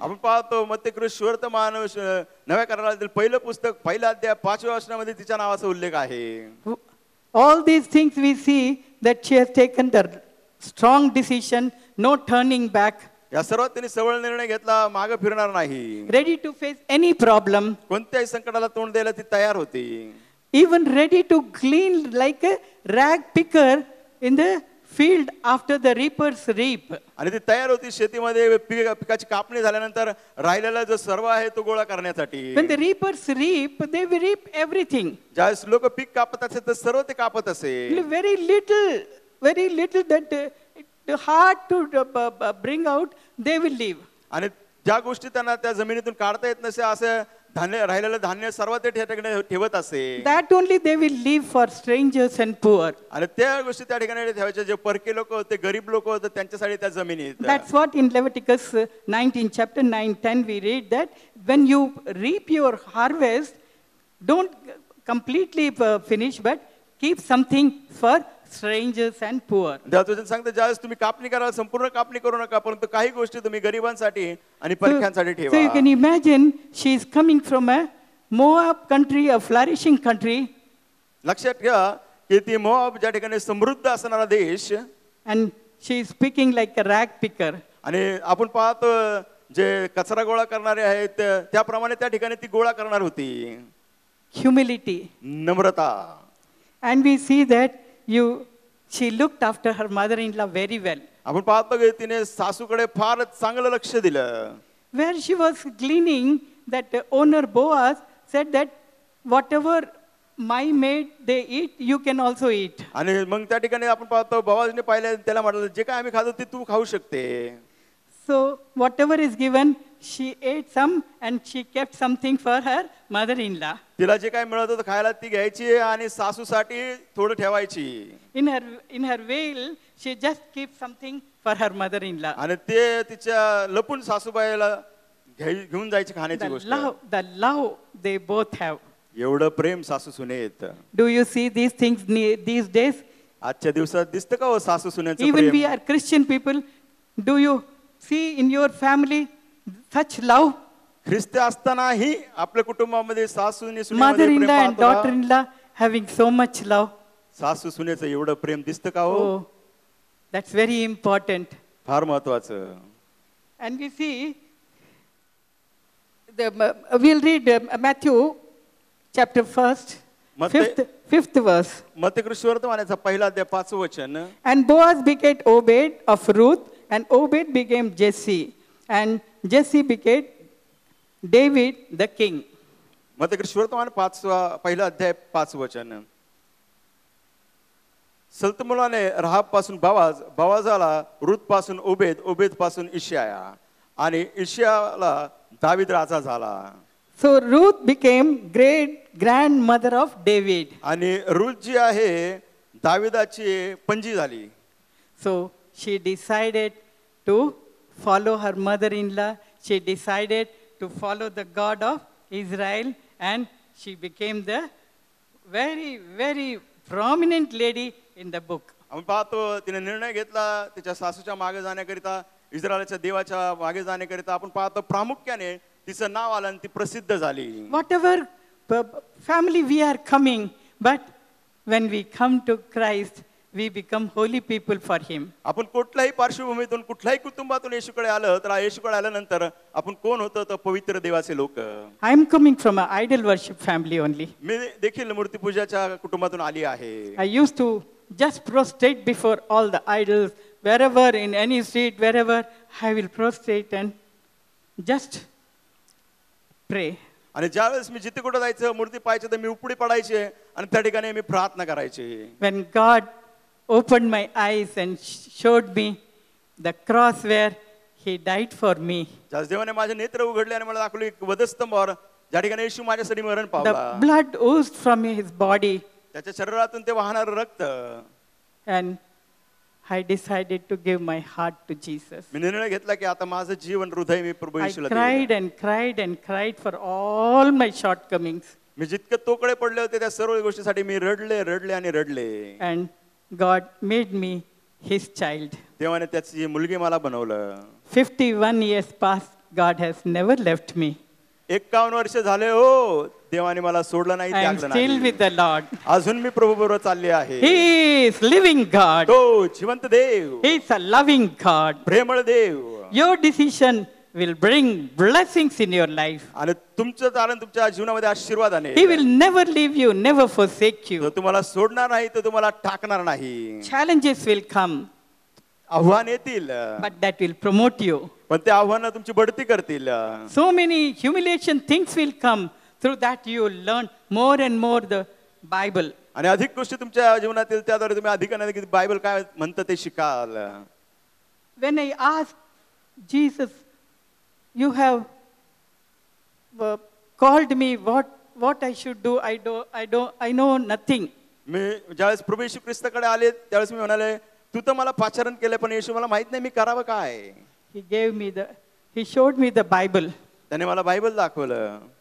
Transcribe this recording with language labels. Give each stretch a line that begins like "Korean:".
Marathi: आपण पाहतो मत्तेय सुवर्तमान नव्या करारातील पहिलं पुस्तक पहिला अध्याय 5व्या वचनामध्ये तिच्या नावाचा उल्लेख आहे.
English: All these things we see that she has taken the strong decision, no turning back.
Marathi: या सर्वात तिने सबळ निर्णय घेतला, मागे फिरणार नाही.
English: Ready to face any problem.
Marathi: कोणत्याही संकटाला तोंड द्यायला ती तयार होती.
English: Even ready to glean like a rag picker in the field after the reapers reap.
Marathi: आणि ती तयार होती शेतीमध्ये पिकाची कापणी झाल्यानंतर राहिलेला जो सर्व आहे तो गोळा करण्यासाठी.
English: When the reapers reap, they will reap everything.
Marathi: ज्यावेळेस लोक पीक कापत असे तर सर्व ते कापत असे.
English: Very little that hard to bring out, they will leave.
Marathi: आणि ज्या गोष्टी त्यांना त्या जमिनीतून काढता येत नसे असं धान्य राहिलेलं धान्य सर्व ते ठिकाणी ठेवत असे.
English: That only they will leave for strangers and poor.
Marathi: आणि त्या गोष्टी त्या ठिकाणी ठेवायच्या जे परके लोक होते, गरीब लोक होते त्यांच्यासाठी त्या जमिनीत.
English: That's what in Leviticus 19 chapter 9-10 we read that when you reap your harvest, don't completely finish but keep something for strangers and poor.
Marathi: देवदूतन सांगते ज्यावेळेस तुम्ही कापणी कराल संपूर्ण कापणी करू नका, परंतु काही गोष्टी तुम्ही गरिबांसाठी आणि परक्यांसाठी ठेवा.
English: So you can imagine she is coming from a Moab country, a flourishing country.
Marathi: लक्षात घ्या की ती मोआब ज्या ठिकाणी समृद्ध असणारा देश,
English: and she is speaking like a rag picker.
Marathi: आणि आपण पाहतो जे कचरा गोळा करणारे आहेत त्याप्रमाणे त्या ठिकाणी ती गोळा करणार होती.
English: Humility.
Marathi: Namrata.
English: And we see that she looked after her mother-in-law very well.
Marathi: आपण पाहतो की तिने सासूकडे फार चांगलं लक्ष दिलं.
English: Where she was gleaning, that owner Boaz said that whatever my maid they eat, you can also eat.
Marathi: आणि मग त्या ठिकाणी आपण पाहतो बोआजने पाहिलं त्याला म्हटलं जे काय आम्ही खातो ते तू खाऊ शकते.
English: So whatever is given, she ate some and she kept something for her mother-in-law.
Marathi: तिला जे काय मिळत होतं खायला ती घ्यायची आणि सासूसाठी थोडं ठेवायची.
English: In her veil, she just kept something for her mother-in-law.
Marathi: आणि ते तिच्या लपून सासूबाईला घेऊन जायची खाण्याची गोष्ट.
English: The love they both have.
Marathi: एवढं प्रेम सासू Sunet.
English: Do you see these things these days?
Marathi: आजच्या दिवसात दिसतं का हो सासू सुनेचं
English: Even we
Marathi: Prem?
English: are Christian people. Do you see in your family such love?
Marathi: ख्रिस्ती असतानाही आपल्या कुटुंबामध्ये सासूने
English: Mother-in-law and daughter-in-law having so much love.
Marathi: सासू सुनेचं एवढं प्रेम दिसतं का हो?
English: Oh, that's very important.
Marathi: फार महत्वाचं.
English: And we see we'll read Matthew chapter 1, fifth verse.
Marathi: मत्तयकृष्ण वर्तमानाचा पहिला अध्याय 5 वचन.
English: And Boaz begat Obed of Ruth, and Obed became Jesse, and Jesse begat David the king.
Marathi: मत्तयकृष्ण वर्तमान पहिला अध्याय 5 वचन. सल्तमुलाने राहाब पासून बावाज, बावाजाला रूत पासून ओबेद, ओबेद पासून इश्याया, आणि इश्याला दावीद राजा झाला.
English: So Ruth became great grandmother of David.
Marathi: आणि रूत जी आहे दाविदाची पणजी झाली.
English: So she decided to follow her mother-in-law. She decided to follow the God of Israel, and she became the very, very prominent lady in the book.
Marathi: आपण पाहतो तिने निर्णय घेतला तिच्या सासूच्या मागे जाण्याकरिता, इस्रायलच्या देवाच्या मागे जाण्याकरिता. आपण पाहतो प्रामुख्याने तिचं नाव आलं आणि ती प्रसिद्ध झाली.
English: Whatever family we are coming, but when we come to Christ, we become holy people for Him.
Marathi: आपण कुठल्याही पार्श्वभूमीतून कुठल्याही कुटुंबातून येशूकडे आलं तर येशूकडे आल्यानंतर आपण कोण होतो तर पवित्र देवाचे लोक.
English: I am coming from an idol worship family only.
Marathi: मी देखील मूर्तीपूजाच्या कुटुंबातून आली आहे.
English: I used to just prostrate before all the idols, wherever in any street, wherever I will prostrate and just pray.
Marathi: आणि ज्यावेळेस मी जिथे कुठे जायचं मूर्ती पाहायचं तर मी उपडी पडायचे आणि त्या ठिकाणी मी प्रार्थना करायचे.
English: When God opened my eyes and showed me the cross where He died for me,
Marathi: ज्या देवाने माझे नेत्र उघडले आणि मला दाखवले वधस्तंभावर ज्या ठिकाणी येशू माझ्यासाठी मरण
English: the
Marathi: पावला,
English: blood oozed from His body,
Marathi: त्याच्या शरीरातून ते वाहणारं रक्त.
English: and I decided to give my heart to Jesus.
Marathi: मी निर्णय घेतला की आता माझं जीवन हृदय मी प्रभू
English: I
Marathi: येशूला
English: cried
Marathi: देईन.
English: and cried and cried for all my shortcomings,
Marathi: मी जितके तोकडे पडले होते त्या सर्व गोष्टीसाठी मी रडले रडले आणि रडले.
English: and God made me His child.
Marathi: देवाने त्याची मुलगी मला बनवलं.
English: 51 years past, God has never left me.
Marathi: 51 वर्ष झाले हो, देवाने मला सोडलं नाही,
English: I am
Marathi: त्यागलं
English: still
Marathi: नाही.
English: with the Lord.
Marathi: अजून मी प्रभू बरोबर चालले आहे.
English: He is living God.
Marathi: तो जिवंत देव,
English: He is a loving God.
Marathi: प्रेमळ देव.
English: Your decision will bring blessings in your life.
Marathi: आणि तुमचं चालन तुमच्या जीवनामध्ये आशीर्वादाने.
English: He will never leave you, never forsake
Marathi: तो
English: you.
Marathi: तुम्हाला सोडणार नाही, तो तुम्हाला टाकणार नाही.
English: Challenges will come,
Marathi: आव्हान येतील
English: but that will promote you.
Marathi: पण ते आव्हानं तुमची बढती करतील.
English: So many humiliation things will come. Through that you will learn more and more the Bible.
Marathi: आणि अधिक गोष्टी तुमच्या जीवनातील त्याद्वारे तुम्ही अधिक आणि अधिक बायबल काय म्हणतं ते शिकाल.
English: When I asked Jesus, you have called me, what I should do, I know nothing.
Marathi: मी ज्यावेळेस प्रभू येशू ख्रिस्ताकडे आले त्यावेळेस मी म्हणाले तू तर मला पाचारण केलं पण येशू मला माहित नाही मी करावं काय.
English: He showed me the Bible.
Marathi: त्याने मला बायबल दाखवलं.